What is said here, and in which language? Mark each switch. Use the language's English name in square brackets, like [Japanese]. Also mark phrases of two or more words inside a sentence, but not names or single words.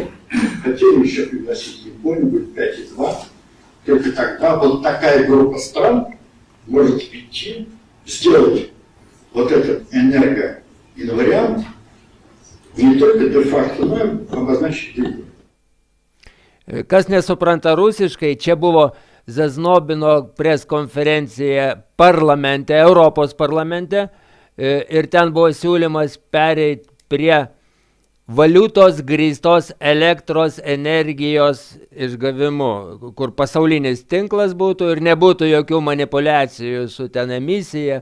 [Russian] Хотели еще пригласить Японию, будет 5,2. Только тогда вот такая группа стран может прийти, сделать вот этот энергоинвариант не только де-факто, но и обозначить деньги. [Lithuanian] Kas nesupranta rusiškai, čia buvo Zaznobino preskonferencija parlamente, Europos parlamente, ir ten buvo siūlymas pereiti prie valiutos grįstos elektros energijos išgavimu, kur pasaulinis tinklas būtų ir nebūtų jokių manipulacijų su ten emisija.